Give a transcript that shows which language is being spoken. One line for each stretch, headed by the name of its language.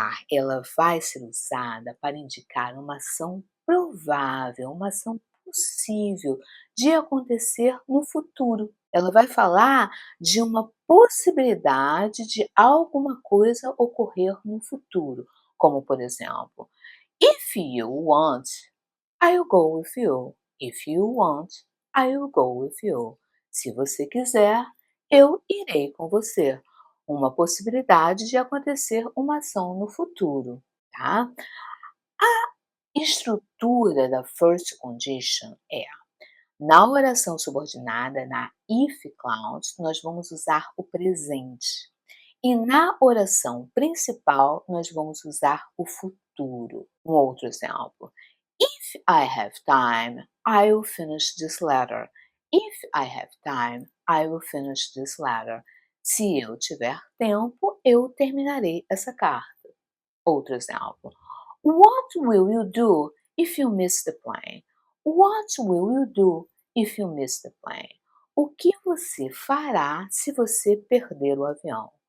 Portuguese: ela vai ser usada para indicar uma ação provável, uma ação possível de acontecer no futuro. Ela vai falar de uma possibilidade de alguma coisa ocorrer no futuro, como por exemplo,
English: if you want, I'll go with you. If you want, I'll go with you.
Portuguese: Se você quiser, eu irei com você. Uma possibilidade de acontecer uma ação no futuro, tá? Estrutura da first condition é: na oração subordinada, na if clause, nós vamos usar o presente. E na oração principal, nós vamos usar o futuro. Um outro exemplo:
English: If I have time, I will finish this letter. If I have time, I will finish this letter.
Portuguese: Se eu tiver tempo, eu terminarei essa carta. Outro exemplo:
English: What will you do if you miss the plane? What will you do if you miss the plane?
Portuguese: O que você fará se você perder o avião?